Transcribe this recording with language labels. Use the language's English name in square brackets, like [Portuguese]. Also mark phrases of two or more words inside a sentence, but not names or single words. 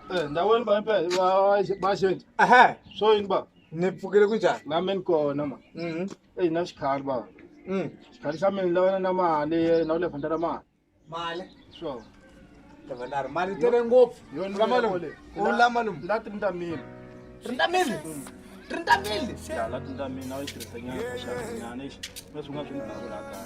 [Tsonga] Ndaweni ba impela bashenza. Aha. So yini ba? Nipfukile kunjani? Nami nikona ma. Hey na xikhari ba. Xikhari xa mina lawa na mali na le fantara mali. Mali. So. Tavandari mali tele ngopfu. Yoni Lamalum. Lamalum. La 30 mil. 30 mil. 30 mil. Ya la 30 mil na itirisa nyana ka xava nyana ixi. Na swin'wana swi ndhawu la kaya.